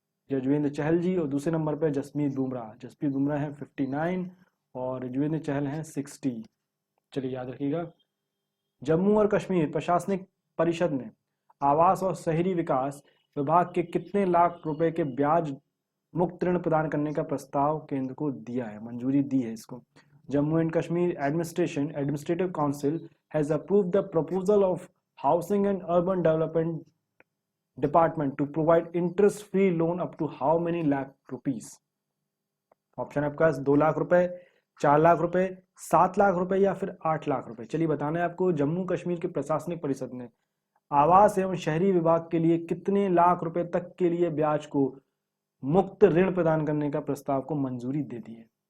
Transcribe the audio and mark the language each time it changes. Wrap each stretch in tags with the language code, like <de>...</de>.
<hi>युजवेंद्र चहल जी, और दूसरे नंबर पे जसप्रीत बुमराह है 59 और युजवेंद्र चहल हैं 60। चलिए याद रखिएगा। जम्मू और कश्मीर प्रशासनिक परिषद ने आवास और शहरी विकास विभाग के कितने लाख रुपए के ब्याज मुक्त ऋण प्रदान करने का प्रस्ताव केंद्र को दिया है, मंजूरी दी है इसको?</hi> <en>Jammu and Kashmir Administrative Council has approved the proposal of Housing and Urban Development Department to provide interest-free loan up to how many lakh rupees?</en> <hi>Option आपके पास 2 लाख रुपए, 4 लाख रुपए, 7 लाख रुपए या फिर 8 लाख रुपए। चलिए बताना है आपको, जम्मू कश्मीर के प्रशासनिक परिषद ने आवास एवं शहरी विभाग के लिए कितने लाख रुपए तक के लिए ब्याज को मुक्त ऋण प्रदान करने का प्रस्ताव को मंजूरी दे दी है?</hi>